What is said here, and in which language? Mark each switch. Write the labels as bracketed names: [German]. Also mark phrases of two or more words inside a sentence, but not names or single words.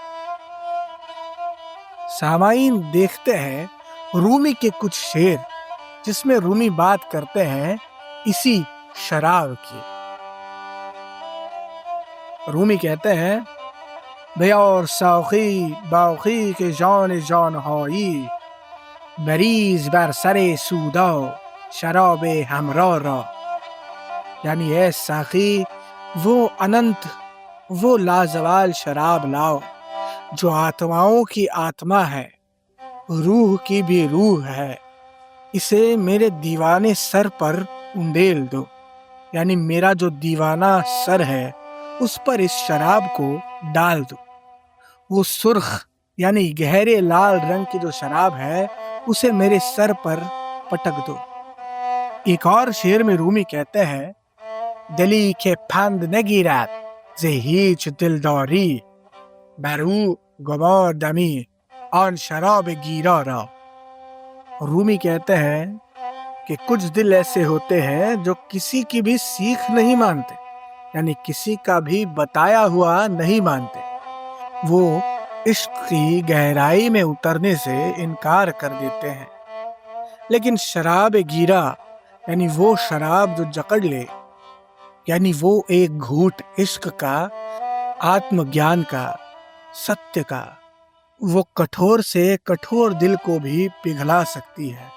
[Urdu] سامعین، دیکھتے ہیں رومی کے کچھ شعر جس میں رومی بات کرتے ہیں اسی شراب کی۔ رومی کہتے ہیں: [Persian] بیار ساقی باقی کے جان جان ہایی، بریز بر سر سودا شراب ہمرا را۔ [Urdu] یعنی اے ساقی، وہ اننت، وہ لازوال شراب لاؤ جو آتماؤں کی آتما ہے، روح کی بھی روح ہے، اسے میرے دیوانے سر پر انڈیل دو۔ یعنی میرا جو دیوانہ سر ہے اس پر اس شراب کو ڈال دو۔ وہ سرخ یعنی گہرے لال رنگ کی جو شراب ہے اسے میرے سر پر پٹک دو۔ ایک اور شعر میں رومی کہتے ہیں: [Persian] دلی کے پند نگیرد ز هیچ دلداری، بر او گمار دمی آن شراب گیرا را۔ [Urdu] رومی کہتے ہیں کہ کچھ دل ایسے ہوتے ہیں جو کسی کی بھی سیکھ نہیں مانتے، یعنی کسی کا بھی بتایا ہوا نہیں مانتے۔ وہ عشق کی گہرائی میں اترنے سے انکار کر دیتے ہیں، لیکن [Persian] شراب گیرا [Urdu] یعنی وہ شراب جو جکڑ لے، یعنی وہ ایک گھوٹ عشق کا، آتم گیان کا، ستیہ کا، وہ کٹھور سے کٹھور دل کو بھی پگھلا سکتی ہے۔